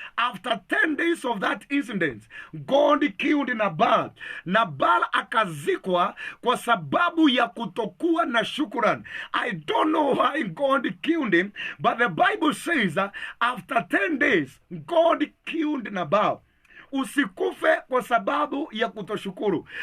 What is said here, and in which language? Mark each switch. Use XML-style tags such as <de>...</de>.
<en>After 10 days of that incident, God killed Nabal.</en> <sw>Nabal akazikwa kwa sababu ya kutokuwa na shukrani.</sw> <en>I don't know why God killed him, but the Bible says that after 10 days, God killed Nabal.</en> <sw>Usikufe kwa sababu ya kutoshukuru.</sw>